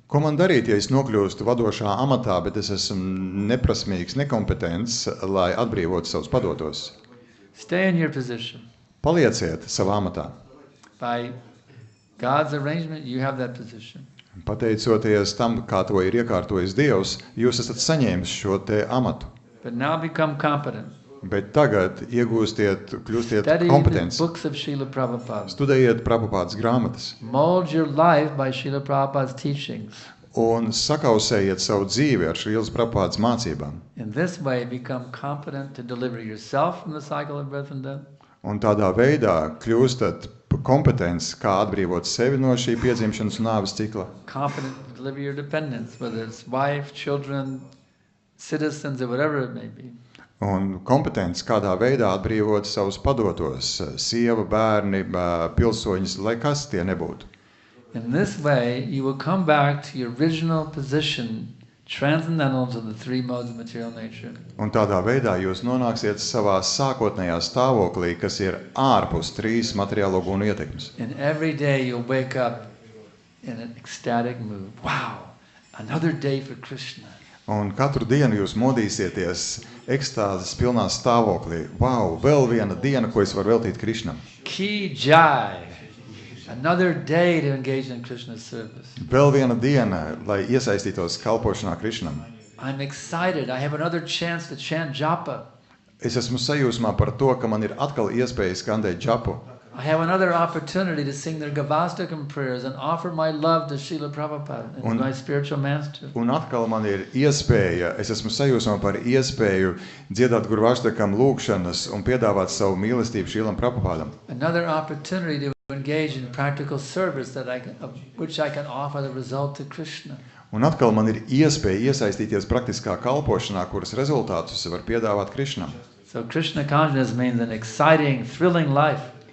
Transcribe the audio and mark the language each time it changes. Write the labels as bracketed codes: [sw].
[lv] Ko man darīt, ja es nokļūstu vadošā amatā, bet es esmu neprasmīgs, nekompetents, lai atbrīvotu savus padotos? [en] Stay in your position. [lv] Palieciet savā amatā. [en] By God's arrangement, you have that position. [lv] Pateicoties tam, kā to ir iekārtojis Dievs, jūs esat saņēmis šo te amatu. [en] But now become competent. [lv] Bet tagad kļūstiet [en] Study the [lv] kompetents. [en] books of Srila Prabhupada. [lv] Studējiet Prabhupādas grāmatas [en] Mold your life by Srila Prabhupada's teachings. [lv] un sakausējiet savu dzīvi ar Šrīlas Prabhupādas mācībām. [en] In this way, become competent to deliver yourself from the cycle of birth and death. [lv] Un tādā veidā kļūstat kompetents, kā atbrīvot sevi no šī piedzimšanas un nāves cikla. [en] Competent to deliver your dependents, whether it's wife, children, citizens, or whatever it may be. [lv] Un kompetents kādā veidā atbrīvot savus padotos, sieva, bērni, pilsoņus, lai kas tie nebūtu. [en] In this way, you will come back to your original position, transcendental to the three modes of material nature. [lv] Un tādā veidā jūs nonāksiet savā sākotnējā stāvoklī, kas ir ārpus trīs materiālo gunu ietekmes. [en] And every day you'll wake up in an ecstatic mood. Wow, another day for Krishna. [lv] Un katru dienu jūs modīsieties ekstāzes pilnā stāvoklī. Wow, vēl viena diena, ko es varu veltīt Krišnam. [hi] Ki Jai. [en] Another day to engage in Krishna's service. [lv] Vēl viena diena, lai iesaistītos kalpošanā Krišnam. [en] I'm excited. I have another chance to chant japa. [lv] Es esmu sajūsmā par to, ka man ir atkal iespēja skandēt džapu. [en] I have another opportunity to sing their Gavastakam prayers and offer my love to Srila Prabhupada, my spiritual master. [lv] Un atkal man ir iespēja, es esmu sajūsmā par iespēju dziedāt Gurvāštakam lūgšanas un piedāvāt savu mīlestību Šrilam Prabhupādam. [en] Another opportunity to engage in practical service which I can offer the result to Krishna. [lv] Un atkal man ir iespēja iesaistīties praktiskā kalpošanā, kuras rezultātus var piedāvāt Krišnam. [en] So Krishna consciousness means an exciting, thrilling life.